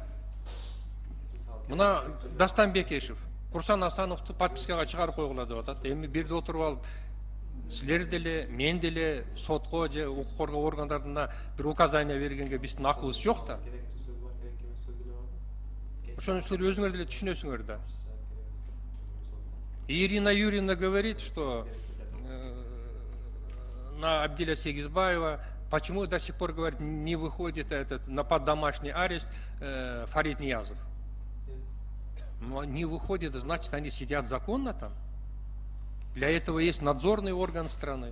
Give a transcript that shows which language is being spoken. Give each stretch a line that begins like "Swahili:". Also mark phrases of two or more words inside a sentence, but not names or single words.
Kyrgyz: Мына Дастан Бекешев Курсан Асановду подпискага чыгарып койгула деп атат. Эми бирде отуруп алып, силер деле, мен деле сотко же укук коргоо органдарына бир указание бергенге биздин акыбыз жок да. Ошону силер өзүңөр деле түшүнөсүңөр да.
Russian: Ирина Юрьевна говорит, что на Абдиля Сегизбаева, почему до сих пор, говорит, не выходит на под домашний арест Фарид Ниязов. Но не выходит, значит, они сидят законно там. Для этого есть надзорный орган страны.